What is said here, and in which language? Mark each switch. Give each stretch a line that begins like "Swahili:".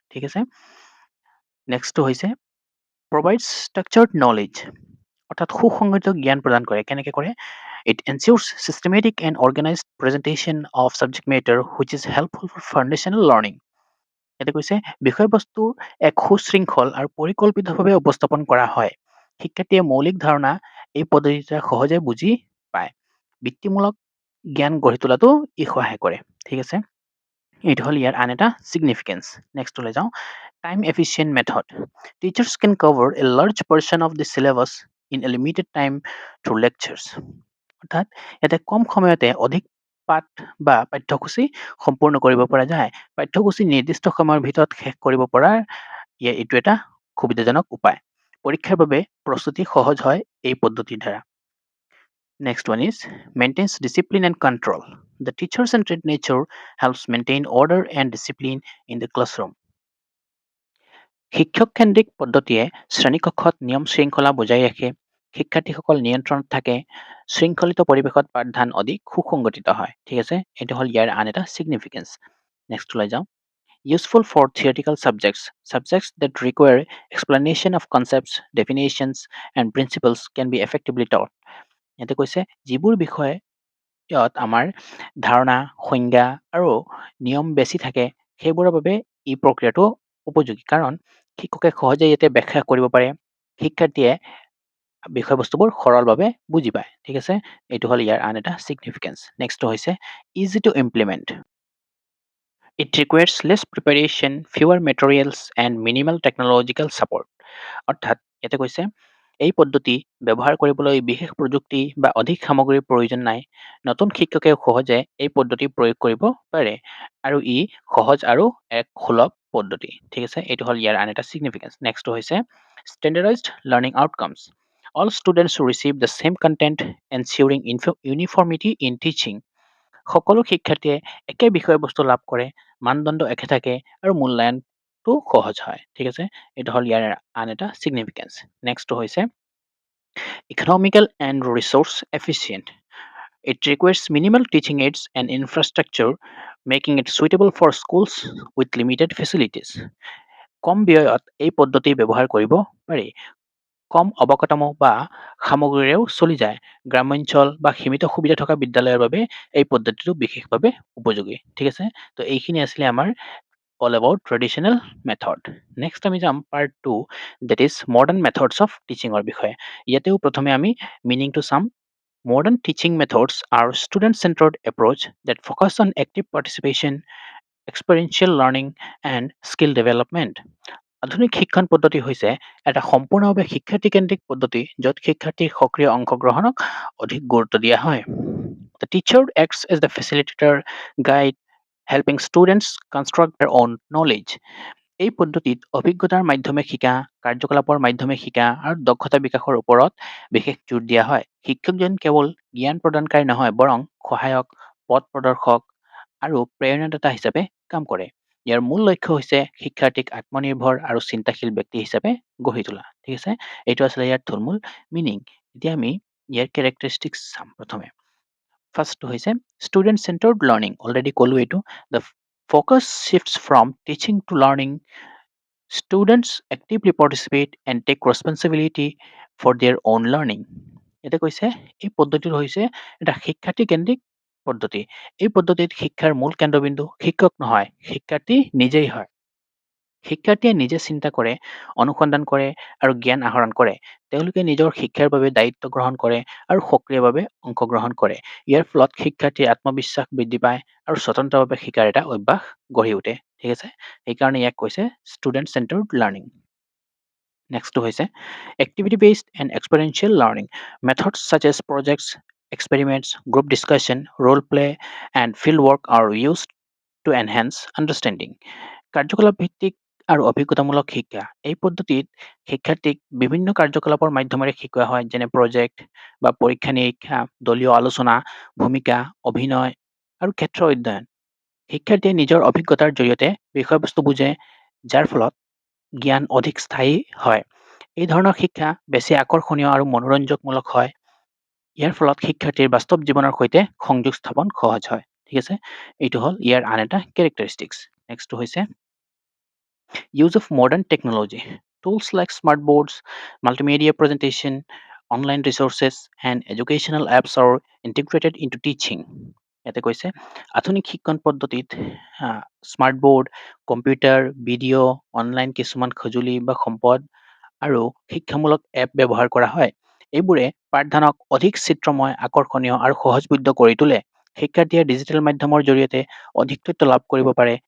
Assamese: ঠিক আছে, নেক্সটটো হৈছে
English: provides structured knowledge,
Assamese: অৰ্থাৎ সুসংগঠিত জ্ঞান প্ৰদান কৰে। কেনেকৈ কৰে?
English: It ensures systematic and organized presentation of subject matter which is helpful for foundational learning.
Assamese: এতে কৈছে বিষয়বস্তুৰ এক সুশৃংখল আৰু পৰিকল্পিতভাৱে উপস্থাপন কৰা হয়। শিক্ষাৰ্থীয়ে মৌলিক ধাৰণা এই পদ্ধতিৰে সহজে বুজি পায়। বৃত্তিমূলক জ্ঞান গঢ়ি তোলাতো ই সহায় কৰে। ঠিক আছে, এইটো হ'ল ইয়াৰ আন এটা significance. নেক্সটলৈ যাওঁ,
English: time efficient method. Teachers can cover a large portion of the syllabus in a limited time through lectures.
Assamese: অৰ্থাৎ ইয়াতে কম সময়তে অধিক পাঠ বা পাঠ্যসূচী সম্পূৰ্ণ কৰিব পৰা যায়। পাঠ্যসূচী নিৰ্দিষ্ট সময়ৰ ভিতৰত শেষ কৰিব পৰা এইটো এটা সুবিধাজনক উপায়। পৰীক্ষাৰ বাবে প্ৰস্তুতি সহজ হয় এই পদ্ধতিৰ দ্বাৰা।
English: Next one is maintains discipline and control. The teacher-centered nature helps maintain order and discipline in the classroom.
Assamese: শিক্ষক-কেন্দ্ৰিক পদ্ধতিয়ে শ্ৰেণীকক্ষত নিয়ম শৃংখলা বজাই ৰাখে। শিক্ষাৰ্থীসকল নিয়ন্ত্ৰণত থাকে। শৃংখলিত পৰিৱেশত পাঠদান অধিক সুসংগঠিত হয়। ঠিক আছে, এইটো হ'ল ইয়াৰ আন এটা significance. নেক্সটলৈ যাওঁ,
English: useful for theoretical subjects. Subjects that require explanation of concepts, definitions, and principles can be effectively taught.
Assamese: ইয়াতে কৈছে যিবোৰ বিষয়ে ইয়াত আমাৰ ধাৰণা, সংজ্ঞা আৰু নিয়ম বেছি থাকে, সেইবোৰৰ বাবে এই প্ৰক্ৰিয়াটো উপযোগী। কাৰণ শিক্ষকে সহজে ইয়াতে ব্যাখ্যা কৰিব পাৰে। শিক্ষাৰ্থীয়ে বিষয়বস্তুবোৰ সৰলভাৱে বুজি পায়। ঠিক আছে, এইটো হ'ল ইয়াৰ আন এটা significance. নেক্সটটো হৈছে
English: easy to implement. It requires less preparation, fewer materials, and minimal technological support.
Assamese: অৰ্থাৎ ইয়াতে কৈছে এই পদ্ধতি ব্যৱহাৰ কৰিবলৈ বিশেষ প্ৰযুক্তি বা অধিক সামগ্ৰীৰ প্ৰয়োজন নাই। নতুন শিক্ষকে সহজে এই পদ্ধতি প্ৰয়োগ কৰিব পাৰে আৰু ই সহজ আৰু এক সুলভ পদ্ধতি। ঠিক আছে, এইটো হ'ল ইয়াৰ আন এটা significance. নেক্সটটো হৈছে
English: standardized learning outcomes. All students receive the same content, ensuring uniformity in teaching.
Assamese: সকলো শিক্ষাৰ্থীয়ে একে বিষয়বস্তু লাভ কৰে, মানদণ্ড একে থাকে আৰু মূল্যায়নটো সহজ হয়। ঠিক আছে, এইটো হ'ল ইয়াৰ আন এটা চিগনিফিকেঞ্চ। নেক্সটটো হৈছে
English: economical and resource efficient. It requires minimal teaching aids and infrastructure, making it suitable for schools with limited facilities.
Assamese: কম ব্যয়ত এই পদ্ধতি ব্যৱহাৰ কৰিব পাৰি। কম অৱকাঠামো বা সামগ্ৰীৰেও চলি যায়। গ্ৰামাঞ্চল বা সীমিত সুবিধা থকা বিদ্যালয়ৰ বাবে এই পদ্ধতিটো বিশেষভাৱে উপযোগী। ঠিক আছে, তো এইখিনি আছিলে আমাৰ
English: all about traditional method. Next
Assamese: আমি যাম
English: part 2, that is modern methods of teaching
Assamese: ৰ বিষয়ে। ইয়াতেও প্ৰথমে আমি meaning to চাম।
English: Modern teaching methods are student-centered approach that focus on active participation, experiential learning, and skill development.
Assamese: আধুনিক শিক্ষণ পদ্ধতি হৈছে এটা সম্পূৰ্ণভাৱে শিক্ষাৰ্থীকেন্দ্ৰিক পদ্ধতি য'ত শিক্ষাৰ্থীৰ সক্ৰিয় অংশগ্ৰহণক অধিক গুৰুত্ব দিয়া হয়।
English: The teacher acts as the facilitator, guide, helping students construct their own knowledge.
Assamese: এই পদ্ধতিত অভিজ্ঞতাৰ মাধ্যমে শিকা, কাৰ্যকলাপৰ মাধ্যমে শিকা আৰু দক্ষতা বিকাশৰ ওপৰত বিশেষ জোৰ দিয়া হয়। শিক্ষকজন কেৱল জ্ঞান প্ৰদানকাৰী নহয়, বৰং সহায়ক, পথ প্ৰদৰ্শক আৰু প্ৰেৰণাদাতা হিচাপে কাম কৰে। ইয়াৰ মূল লক্ষ্য হৈছে শিক্ষাৰ্থীক আত্মনিৰ্ভৰ আৰু চিন্তাশীল ব্যক্তি হিচাপে গঢ়ি তোলা। ঠিক আছে, এইটো আছিলে ইয়াৰ থুলমূল মিনিং। এতিয়া আমি ইয়াৰ কেৰেক্টাৰিষ্টিক্স চাম প্ৰথমে। ফাৰ্ষ্টটো হৈছে ষ্টুডেণ্ট চেণ্টাৰ্ড লাৰ্ণিং। অলৰেডি ক'লো এইটো।
English: The focus shifts from teaching to learning. Students actively participate and take responsibility for their own learning.
Assamese: এতিয়া কৈছে এই পদ্ধতিটো হৈছে এটা শিক্ষাৰ্থী কেন্দ্ৰিক পদ্ধতি। এই পদ্ধতিত শিক্ষাৰ মূল কেন্দ্ৰবিন্দু শিক্ষক নহয়, শিক্ষাৰ্থী নিজেই হয়। শিক্ষাৰ্থীয়ে নিজে চিন্তা কৰে, অনুসন্ধান কৰে আৰু জ্ঞান আহৰণ কৰে। তেওঁলোকে নিজৰ শিক্ষাৰ বাবে দায়িত্ব গ্ৰহণ কৰে আৰু সক্ৰিয়ভাৱে অংশগ্ৰহণ কৰে। ইয়াৰ ফলত শিক্ষাৰ্থীৰ আত্মবিশ্বাস বৃদ্ধি পায় আৰু স্বতন্ত্ৰভাৱে শিকাৰ এটা অভ্যাস গঢ়ি উঠে। ঠিক আছে, সেইকাৰণে ইয়াক কৈছে ষ্টুডেণ্ট চেণ্টাৰ্ড লাৰ্ণিং। নেক্সটটো হৈছে
English: activity based and experiential learning. Methods such as projects, experiments, group discussion, role play, and field work are used to enhance understanding.
Assamese: কাৰ্যকলাপ ভিত্তিক আৰু অভিজ্ঞতামূলক শিক্ষা। এই পদ্ধতিত শিক্ষাৰ্থীক বিভিন্ন কাৰ্যকলাপৰ মাধ্যমেৰে শিকোৱা হয়, যেনে প্ৰজেক্ট বা পৰীক্ষা নিৰীক্ষা, দলীয় আলোচনা, ভূমিকা, অভিনয় আৰু ক্ষেত্ৰ অধ্যয়ন। শিক্ষাৰ্থীয়ে নিজৰ অভিজ্ঞতাৰ জৰিয়তে বিষয়বস্তু বুজে, যাৰ ফলত জ্ঞান অধিক স্থায়ী হয়। এই ধৰণৰ শিক্ষা বেছি আকৰ্ষণীয় আৰু মনোৰঞ্জকমূলক হয়। ইয়াৰ ফলত শিক্ষাৰ্থীৰ বাস্তৱ জীৱনৰ সৈতে সংযোগ স্থাপন সহজ হয়। ঠিক আছে, এইটো হ'ল ইয়াৰ আন এটা কেৰেক্টাৰিষ্টিক্স। নেক্সটটো হৈছে
English: use of modern technology. Tools like smart boards, multimedia presentation, online resources, and educational apps are integrated into teaching.
Assamese: ইয়াতে কৈছে আধুনিক শিক্ষণ পদ্ধতিত smart board, computer, video, online কিছুমান সঁজুলি বা সম্পদ আৰু শিক্ষামূলক এপ ব্যৱহাৰ কৰা হয়। এইবোৰে পাঠদানক অধিক চিত্ৰময়, আকৰ্ষণীয় আৰু সহজবোধ্য কৰি তোলে। শিক্ষাৰ্থীয়ে ডিজিটেল মাধ্যমৰ জৰিয়তে অধিক তথ্য লাভ কৰিব পাৰে।